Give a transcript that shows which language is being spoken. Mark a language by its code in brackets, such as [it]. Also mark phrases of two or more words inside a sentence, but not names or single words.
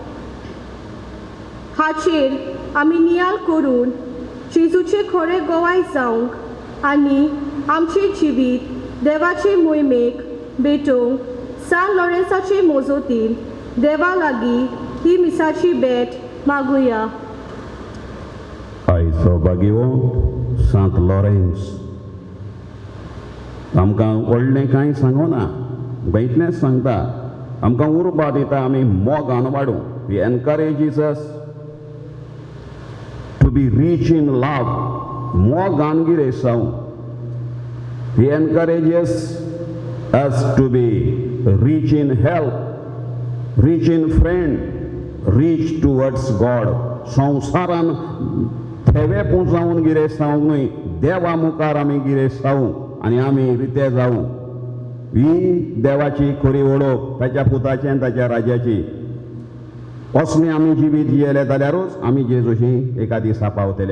[kok] हाचेर आमी नियाळ करून जेजूचे खरें गोवाय जावंक आनी आमचें जिवीत देवाचे मोहिमेक भेटोवंक सांत लॉरेन्साचे मोजोतीन देवा लागीं ही मिसाची भेट मागुया. आयचो बागेवंत सांत लॉरेन्स आमकां व्हडलें कांय सांगना, बैतलेंच सांगता. आमकां उर्बा दिता आमी मोगान वाडूं. [en] He encourages us to be rich in love. [kok] मोगान गिरेसांव. [en] He encourages us to be rich in help, rich in friend, rich towards God. [kok] संवसारान थेवे पुंजावन गिरेसांव न्हय, देवा मुखार आमी गिरेसांव आनी आमी रिते जावं. ही देवाची खरी वळख ताच्या पुताची आनी ताच्या राजाची. असलें आमी जिवीत जियेलें जाल्यारूच आमी जेजूशी एका दिसा पावतले.